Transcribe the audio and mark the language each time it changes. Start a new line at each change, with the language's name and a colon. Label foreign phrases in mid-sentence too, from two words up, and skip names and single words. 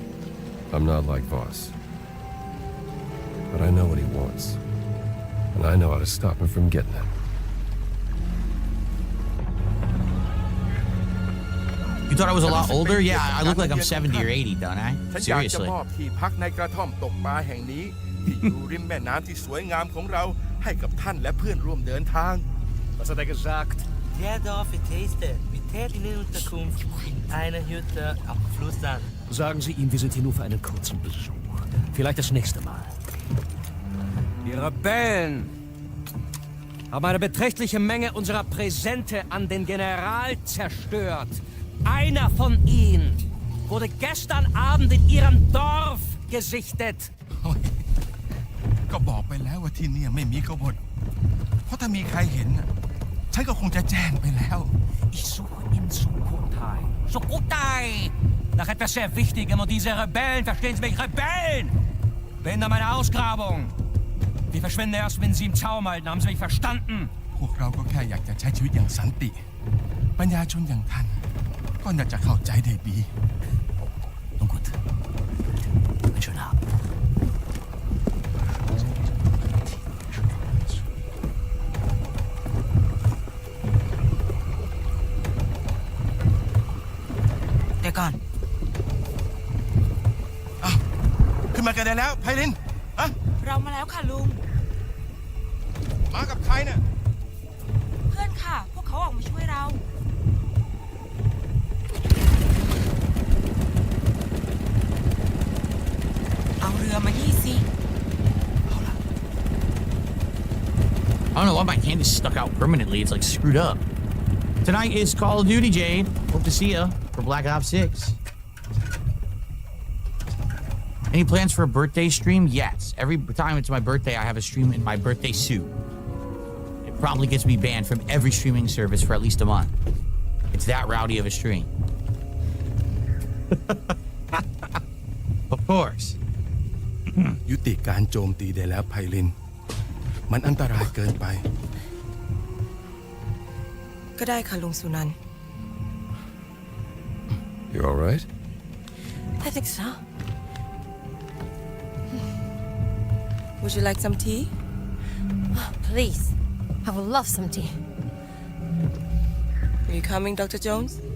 English: I'm not like Voss. But I know what he wants. And I know how to stop him from getting it. You thought I was a lot older? Yeah, I look like I'm 70 or 80, don't I?
Thai: ฉันอยากจะ
English: Seriously.
Thai: มอบที่พักในกระท่อมตกปลาแห่งนี้ ที่อยู่ริมแม่น้ำที่สวยงามของเราให้กับท่านและเพื่อนร่วมเดินทาง
German: Was hat er gesagt? Der Dorf Taste mit tätigen Unterkunft in einer Hütte am Fluss an. Sagen Sie ihm, wir sind hier nur für einen kurzen Besuch. Vielleicht das nächste Mal. Die Rebellen haben eine beträchtliche Menge unserer Präsente an den General zerstört. Einer von ihnen wurde gestern Abend in Ihrem Dorf gesichtet.
Thai: ก็บอกไปแล้วว่าที่นี่ไม่มีกบฏเพราะถ้ามีใครเห็นน่ะฉันก็คงจะแจ้งไปแล้ว
German: Ich suche in Sukhothai. Sukhothai! Nach etwas sehr Wichtigem und diese Rebellen, verstehen Sie mich, Rebellen! Behindern meine Ausgrabung. Wir verschwinden erst, wenn Sie im Zaum halten. Haben Sie mich verstanden?
Thai: พวกเราก็แค่อยากจะใช้ชีวิตอย่างสันติปัญญาชนอย่างท่านก็น่าจะเข้าใจได้ดี
German: Nun gut. Einen schönen Abend.
English: They're gone.
Thai: ขึ้นมากันได้แล้วไพลินอะ เรามาแล้วค่ะลุง มากับใครน่ะ เพื่อนค่ะ พวกเขาออกมาช่วยเรา เอาเรือมานี่สิ
English: I don't know why my hand is stuck out permanently. It's like screwed up. Tonight is Call of Duty, Jade. Hope to see you for Black Ops 6. Any plans for a birthday stream? Yes. Every time it's my birthday, I have a stream in my birthday suit. It probably gets me banned from every streaming service for at least a month. It's that rowdy of a stream. Of course.
Thai: ยุติการโจมตีได้แล้วไพลิน มันอันตรายเกินไป ก็ได้ค่ะลุงสุนันท์
English: You all right? I think so. Would you like some tea? Oh, please. I would love some tea. Are you coming, Dr. Jones?